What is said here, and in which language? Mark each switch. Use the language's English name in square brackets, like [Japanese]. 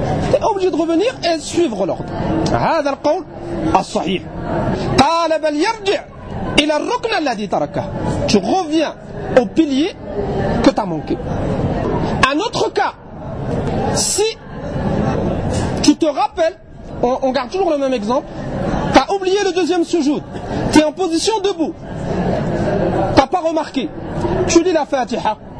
[French] T'es obligé de revenir et suivre l'ordre. [Arabic] هذا القول الصحيح. قال بل يرجع إلى الركن الذي تركه. [French] Tu reviens au pilier que t'as manqué. Un autre cas, si tu te rappelles, on garde toujours le même exemple, t'as oublié le deuxième sujoud. T'es en position debout. T'as pas remarqué. Tu lis la Fatiha.